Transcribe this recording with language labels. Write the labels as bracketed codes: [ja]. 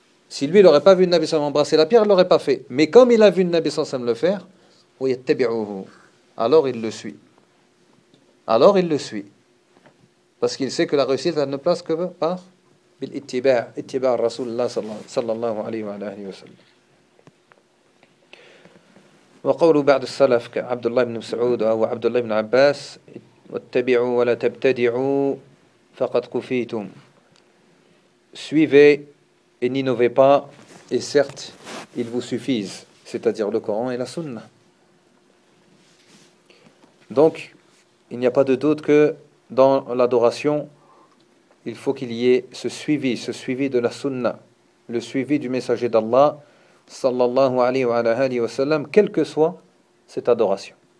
[fr] Si lui n'aurait pas vu le Nabi sallallahu alayhi wa sallam embrasser la pierre, il ne l'aurait pas fait. Mais comme il a vu le Nabi sallallahu alayhi wa sallam le faire, [ar] wa yattabi'uhu, [fr] alors il le suit. Alors il le suit. Parce qu'il sait que la réussite ne passe que par [ar] bil-ittiba', ittiba' Rasulullah [fr] sallallahu alayhi wa sallam. [ar] وقول بعض السلف كعبد الله بن مسعود أو عبد الله بن عباس واتبعوا ولا تبتدعوا فقد كفيتم. [fr] Suivez et n'innovez pas, et certes, ils vous suffisent, c'est-à-dire le Coran et la Sunna. Donc, il n'y a pas de doute que dans l'adoration, il faut qu'il y ait ce suivi de la Sunna, le suivi du messager d'Allah, sallallahu alayhi wa sallam, quelle que soit cette adoration.